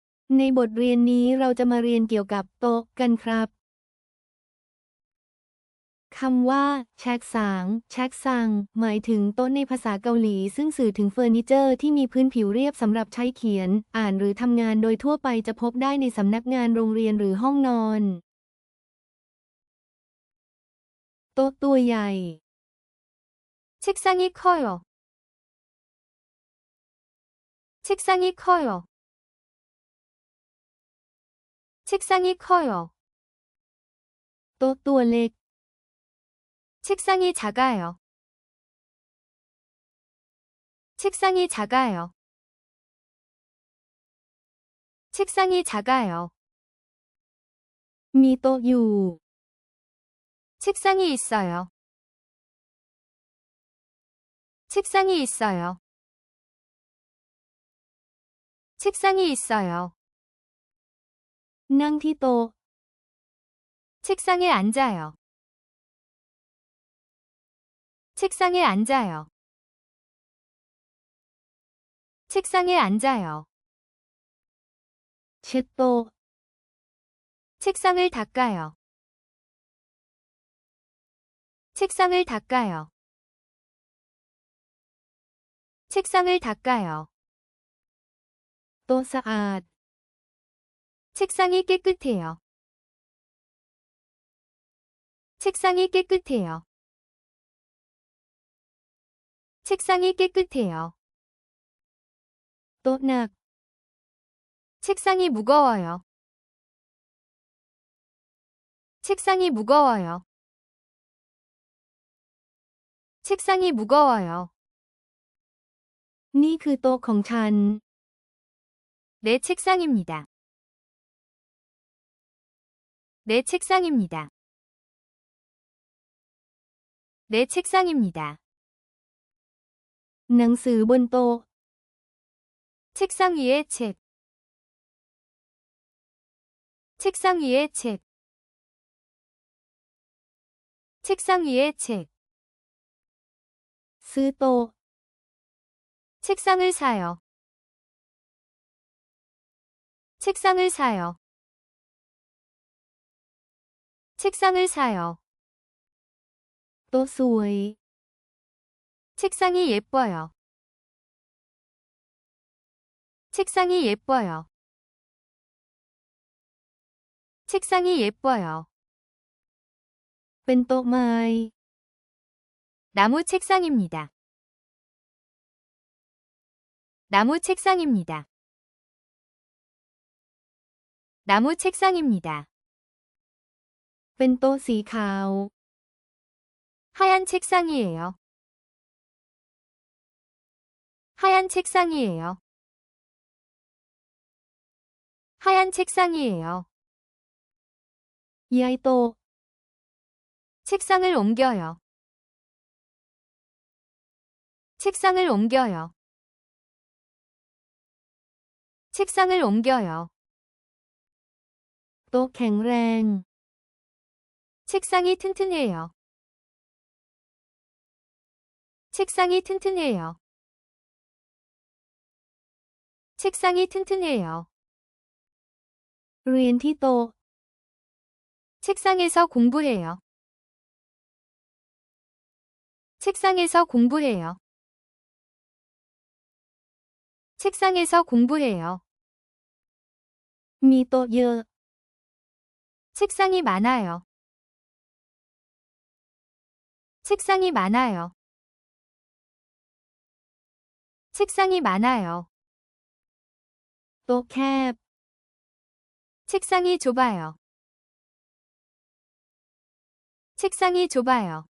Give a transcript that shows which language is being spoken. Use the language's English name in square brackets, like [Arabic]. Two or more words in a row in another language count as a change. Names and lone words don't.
[Thai] ในบทเรียนนี้เราจะมาเรียนเกี่ยวกับโต๊ะกันครับคำว่าแช็กสางแช็กซังหมายถึงโต๊ะในภาษาเกาหลีซึ่งสื่อถึงเฟอร์นิเจอร์ที่มีพื้นผิวเรียบสำหรับใช้เขียนอ่านหรือทำงานโดยทั่วไปจะพบได้ในสำนักงานโรงเรียนหรือห้องนอนโต๊ะตัวใหญ่ [Korean] 책상이 커요. 책상이 커요. 책상이 커요. [Thai] โต๊ะตัวเล็ก [Korean] 책상이 작아요. 책상이 작아요. 책상이 작아요. [Thai] มีโต๊ะอยู่ [Korean] 책상이 있어요. 책상이 있어요. 책상이 있어요. [Thai] นั่งที่โต๊ะ [Korean] 책상에 앉아요. 책상에 앉아요. 책상에 앉아요. [Thai] เช็ดโต๊ะ [Korean] 책상을 닦아요. 책상을 닦아요. 책상을 닦아요. [Thai] โต๊ะสะอาด [Korean] 책상이 깨끗해요. 책상이 깨끗해요. 책상이 깨끗해요. [Thai] โต๊ะหนัก [Korean] 책상이 무거워요. 책상이 무거워요. 책상이 무거워요. [Thai] นี่คือโต๊ะของฉัน [Korean] 내 책상입니다. 내 책상입니다. 내 책상입니다. [Thai] หนังสือบนโต๊ะ [Korean] 책상 위에 책. 책상 위에 책. 책상 위에 책. [Thai] ซื้อโต๊ะ [Korean] 책상을 사요. 책상을 사요. 책상을 사요. [Thai] โต๊ะสวย [Korean] 책상이 예뻐요. 책상이 예뻐요. 책상이 예뻐요. [Thai] เป็นโต๊ะไม้ [Korean] 나무 책상입니다. 나무 책상입니다. 나무 책상입니다. [Thai] เป็นโต๊ะสีขาว [Korean] 하얀 책상이에요. 하얀 책상이에요. 하얀 책상이에요. [Thai] ย้ายโต๊ะ [Korean] 책상을 옮겨요. 책상을 옮겨요. 책상을 옮겨요. [Thai] โต๊ะแข็งแรง [Korean] 책상이 튼튼해요. 책상이 튼튼해요. 책상이 튼튼해요. [Thai] เรียนที่โต๊ะ [Korean] 책상에서 공부해요. 책상에서 공부해요. 책상에서 공부해요. [Thai] มีโต๊ะเยอะ [Korean] 책상이 많아요. 책상이 많아요. 책상이 많아요. [Thai] โต๊ะแคบ [Korean] 책상이 좁아요. 책상이 좁아요.